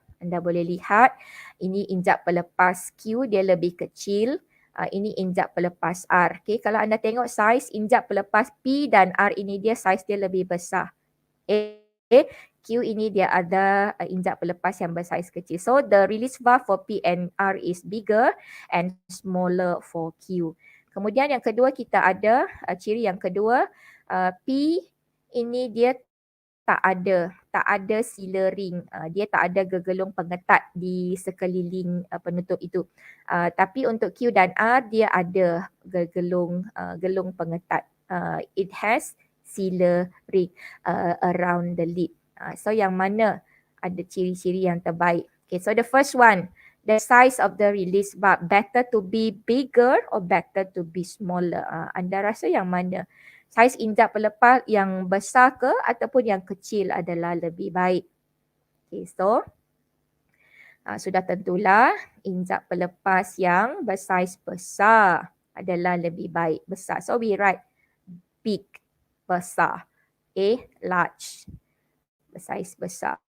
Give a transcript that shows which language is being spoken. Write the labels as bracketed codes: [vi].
[ms] Anda boleh lihat ini injap pelepas Q, dia lebih kecil. Ini injap pelepas R. Okay, kalau anda tengok saiz injap pelepas P dan R ini dia saiz dia lebih besar. Q ini dia ada injap pelepas yang bersaiz kecil. [en] So the release valve for P and R is bigger and smaller for Q. [ms] Kemudian yang kedua kita ada ciri yang kedua, P ini dia tak ada sealer ring, dia tak ada gegelung pengetat di sekeliling penutup itu. Tapi untuk Q dan R dia ada gelung pengetat. [en] It has sealer ring around the lid. So [ms] yang mana ada ciri-ciri yang terbaik? [en] Okay, so the first one, the size of the release valve, better to be bigger or better to be smaller? [ms] Anda rasa yang mana? Saiz injap pelepas yang besar ke ataupun yang kecil adalah lebih baik? Okay, so sudah tentulah injap pelepas yang bersaiz besar adalah lebih baik, besar. [en] So we write big, besar. Large, [ms] bersaiz besar.